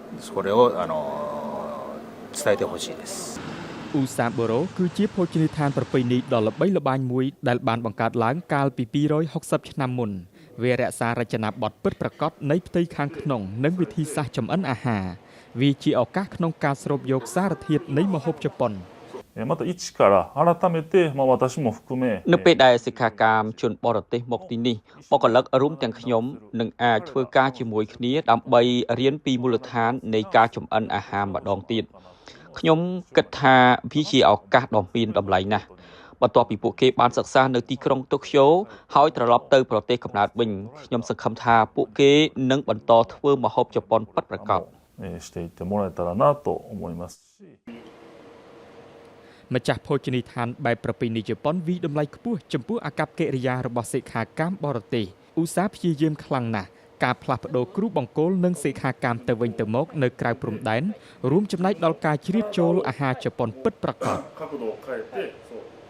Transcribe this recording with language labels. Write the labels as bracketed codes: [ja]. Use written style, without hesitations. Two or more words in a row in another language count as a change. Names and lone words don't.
[km] អ៊ូសាបូរ៉ូគឺជាភោជនីយដ្ឋានប្រពៃណីដ៏ល្បីល្បាញមួយដែលបានបង្កើតឡើងកាលពី260ឆ្នាំមុនវារក្សារចនាបថពិតប្រាកដនៃផ្ទៃខាងក្នុងនិងវិធីសាស្ត្រចម្អិនអាហារវាជាឱកាសក្នុងការស្រូបយកសារធាតុនៃម្ហូបជប៉ុន [ja] また一から改めて私も含め [km] នៅពេលដែលសិក្ខាកាមជនបរទេសមកទីនេះបុគ្គលិករួមទាំងខ្ញុំនឹងអាចធ្វើការជាមួយគ្នាដើម្បីរៀនពីមូលដ្ឋាននៃការចម្អិនអាហារម្ដងទៀតខ្ញុំគិតថាវាជាឱកាសដ៏មានតម្លៃណាស់បន្ទាប់ពីពួកគេបានសិក្សានៅទីក្រុងតូក្យូហើយត្រឡប់ទៅប្រទេសកំណើតវិញខ្ញុំសង្ឃឹមថាពួកគេនឹងបន្តធ្វើម្ហូបជប៉ុនពិតប្រាកដ [ja] していってもらえたらなと思いますし [km] ម្ចាស់ភោជនីយដ្ឋានបែបប្រពៃណីជប៉ុនវិតម្លៃខ្ពស់ចំពោះអាកប្បកិរិយារបស់សិក្ខាកាមបរទេសឧស្សាហ៍ព្យាយាមខ្លាំងណាស់ការផ្លាស់ប្ដូរគ្រូបង្គោលនិងសិក្ខាកាមទៅវិញទៅមកនៅក្រៅព្រំដែនរួមចំណែកដល់ការជ្រៀតចូលអាហារជប៉ុនពិតប្រាកដ